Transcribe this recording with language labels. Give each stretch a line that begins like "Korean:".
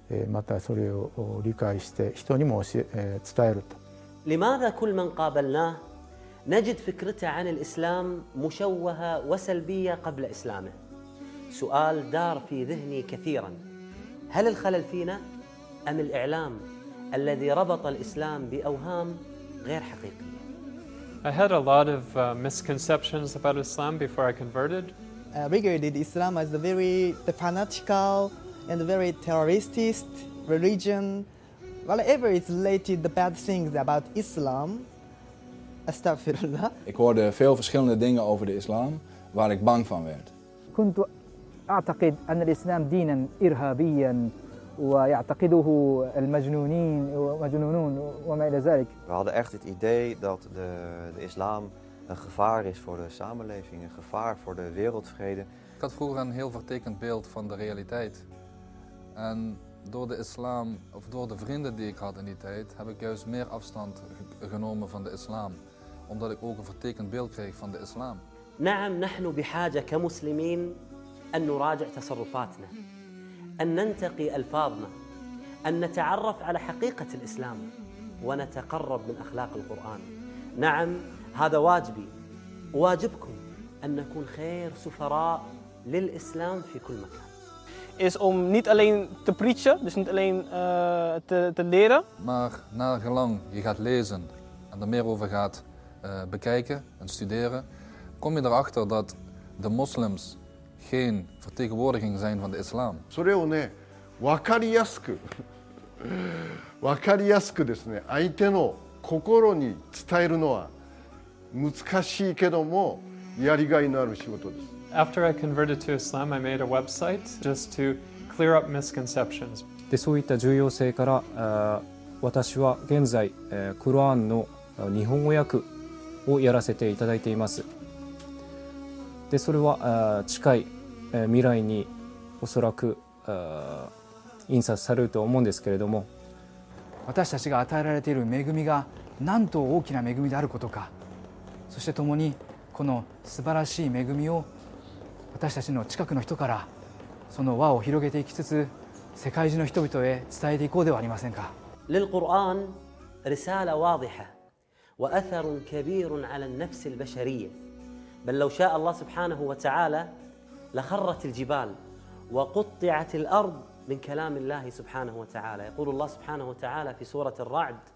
Japanese: またそれを理解して人にも伝えると。
Arabic: لماذا كل من قابلناه نجد فكرته عن الإسلام مشوهة وسلبية قبل إسلامه؟ سؤال دار في ذهني كثيراً. هل الخلل فينا أم الإعلام الذي ربط الإسلام بأوهام غير حقيقية؟
English: I had a lot of misconceptions about Islam before I converted. I regarded Islam as a very fanatical and very terroristic religion. Whatever is related the bad things about Islam, astaghfirullah.
Dutch: Ik hoorde veel verschillende dingen over de islam waar ik bang van werd.
Arabic: كنت أعتقد أن الإسلام دينا إرهابيا ويعتقده المجنونين ومجنونون وما إلى ذلك.
Dutch: We hadden echt het idee dat de islam een gevaar is voor de samenleving, een gevaar voor de wereldvrede. Ik had vroeger een heel vertekend beeld van de realiteit. En door de islam, of door de vrienden die ik had in die tijd, heb ik juist meer afstand genomen van de islam. Omdat ik ook een vertekend beeld kreeg van de islam.
Arabic: نعم نحن بحاجة كمسلمين أن نراجع تصرفاتنا. أن ننتقي ألفاظنا. أن نتعرف على حقيقة الإسلام. ونتقرب من أخلاق القرآن. نعم هذا واجبي. واجبكم أن نكون خير سفراء للإسلام في كل مكان.
Dutch: Is om niet alleen te preachen, dus niet alleen te leren. Maar naar gelang je gaat lezen en er meer over gaat bekijken en studeren, kom je erachter dat de moslims geen vertegenwoordiging zijn van de islam.
Japanese: それをね、わかりやすく、わかりやすくですね、相手の心に伝えるのは難しいけども、やりがいのある仕事です。
English: After I converted to Islam, I made a website just to clear up misconceptions.
Japanese: で、そういった重要性から、私は現在、クルアンの日本語訳をやらせていただいています。で、それは、近い、未来におそらく、印刷されると思うんですけれども、私たちが与えられている恵みがなんと大きな恵みであることか、そして共にこの素晴らしい恵みを私たちの近くの人からその輪を広げていきつつ世界中の人々へ伝えていこうではありませんか。
Arabic: للقرآن رسالة واضحة وأثر كبير على النفس البشرية بل لو شاء الله سبحانه وتعالى لخرت الجبال وقطعت الأرض من كلام الله سبحانه وتعالى يقول الله سبحانه وتعالى في سورة الرعد